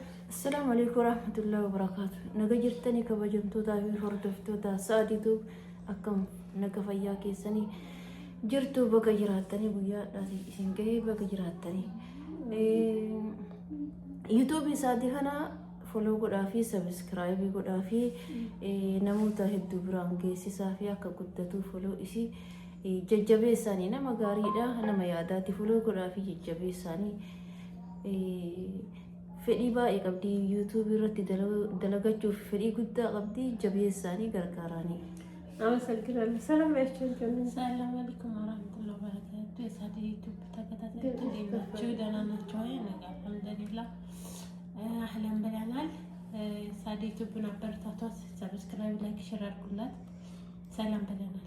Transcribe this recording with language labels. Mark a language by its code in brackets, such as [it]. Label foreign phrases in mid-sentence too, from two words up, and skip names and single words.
[ar] السلام عليكم ورحمة الله وبركاته። [om] nagaa jirtanii kabajamtoota hordoftoota Saaditu akkam nagaa fayyaa keessanii jirtu baga jirattanii guyyaa daasii singa baga jirattanii YouTube Saadii kana [en] follow godhaafi [om] subscribe godhaafi namoota hedduu biraan geessisaa fi akka guddatu follow isi jajjabeessanii nama gaariidha nama yaadaati follow godhaafi jajjabeessanii fedhii baay'ee qabdi YouTube irratti dalagachuuf fedhii guddaa qabdi jabeessanii gargaaranii [am] አመሰግናለሁ። ሰላም ናችሁ? [ar] سلام عليكم ورحمة الله وبركاته። [am] የሳዲ ዩቲዩብ ተከታታዮች እንዴት ናችሁ? ደህና ናችሁ ወይ? ነገ [ar] الحمد لله أهلا [am] ብለናል። ሳዲ ዩቲዩብን አበረታቷት፣ [en] subscribe, like, share [am] አድርጉላት። ሰላም ብለናል